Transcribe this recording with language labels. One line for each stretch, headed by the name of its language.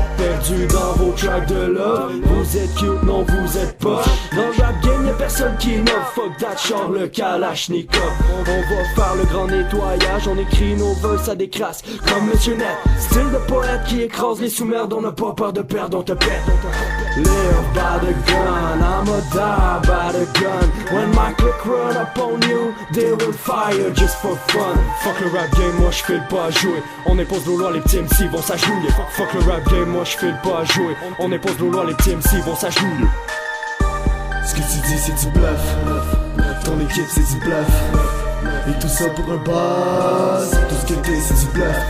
French: Perdu dans vos tracks de love, vous êtes cute, non vous êtes pas. Dans le rap game y'a personne qui innove, fuck that char, le kalachnikov. On va faire le grand nettoyage, on écrit nos verses à des crasses comme Monsieur Net. Style de poète qui écrase les sous-merdes, on n'a pas peur de perdre, on te pète.
English: Live by the gun, I'ma die by the gun. When my click run up on you, they will fire just for fun.
French: Fuck le rap game, moi j'fais le pas à jouer. On impose nos lois, les petits MC vont s'agenouiller. Fuck le rap game, moi j'fais le pas à jouer. On impose nos lois, les petits MC vont s'agenouiller. Ce que tu dis c'est du bluff, ton équipe c'est du bluff. Et tout ça pour un buzz, tout ce que t'es c'est du bluff.